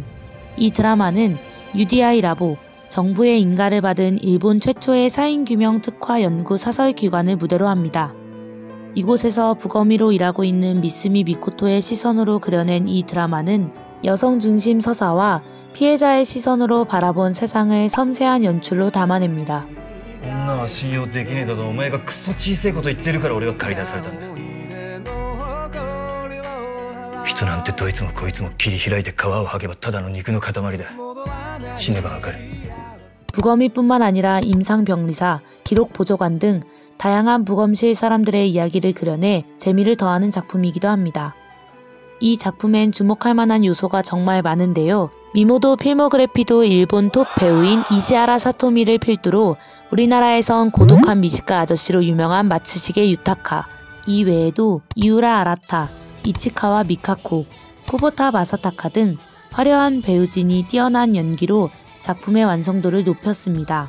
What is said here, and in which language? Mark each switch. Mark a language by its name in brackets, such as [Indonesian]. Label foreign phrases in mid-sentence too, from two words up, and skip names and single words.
[Korean] 이 드라마는 UDI 라보, 정부의 인가를 받은 일본 최초의 사인규명 특화 연구 사설기관을 무대로 합니다. 이곳에서 부검의로 일하고 있는 미스미 미코토의 시선으로 그려낸 이 드라마는 여성 중심 서사와 피해자의 시선으로 바라본 세상을 섬세한 연출로 담아냅니다. [Japanese] 女は信用できねえだとお前がクソ小さいこと言ってるから俺が駆り出されたんだ。人なんてどいつもこいつも切り開いて皮を剥げばただの肉の塊だ。死ねばわかる。 [Korean] 부검이뿐만 아니라 임상병리사, 기록보조관 등 다양한 부검실 사람들의 이야기를 그려내 재미를 더하는 작품이기도 합니다. 이 작품엔 주목할 만한 요소가 정말 많은데요. 미모도 필모그래피도 일본 톱 배우인 이시하라 사토미를 필두로 우리나라에선 고독한 미식가 아저씨로 유명한 마츠시게 유타카, 이 외에도 이우라 아라타, 이치카와 미카코, 쿠보타 마사타카 등 화려한 배우진이 뛰어난 연기로 작품의 완성도를 높였습니다.